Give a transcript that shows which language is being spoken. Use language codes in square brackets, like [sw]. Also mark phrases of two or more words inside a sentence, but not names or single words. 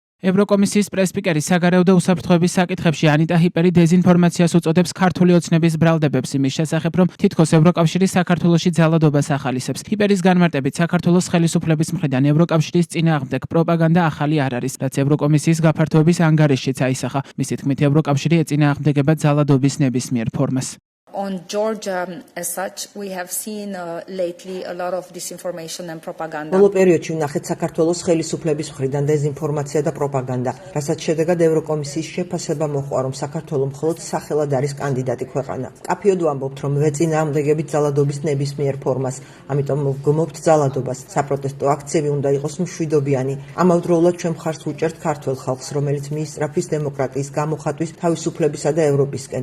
[ka] ევროკომისიის პრესპიკერი საგარეო და უსაფრთხოების საკითხებში ანიტა ჰიპერი დეზინფორმაციას უწოდებს ქართული ოცნების ბრალდებებს იმის შესახებ, რომ თითქოს ევროკავშირი საქართველოში ძალადობას ახალისებს. ჰიპერის განმარტებით, საქართველოს ხელისუფლების მხრიდან ევროკავშირის წინააღმდეგ პროპაგანდა ახალი არ არის, რაც ევროკომისიის გაფართოების ანგარიშშიც აისახა. მისი თქმით, ევროკავშირი ეწინააღმდეგება ძალადობის ნებისმიერ ფორმას. [en] On Georgia, as such, we have seen lately a lot of disinformation and propaganda. [ka] ბოლო პერიოდში ვნახეთ საქართველოს ხელისუფლების მხრიდან დეზინფორმაცია და პროპაგანდა, რასაც შედეგად ევროკომისიის შეფასება მოჰყვა, რომ საქართველო მხოლოდ სახელად არის კანდიდატი ქვეყანა. კაფიოდ ვამბობთ, რომ ვეწინააღმდეგებით ძალადობის ნებისმიერ ფორმას, ამიტომ ვგმობთ ძალადობას. საპროტესტო აქციები უნდა იყოს მშვიდობიანი. ამავდროულად ჩვენ მხარს ვუჭერთ ქართველ ხალხს, რომელიც მიისწრაფვის დემოკრატიის გამოხატვის, თავისუფლებისა და ევროპისკენ.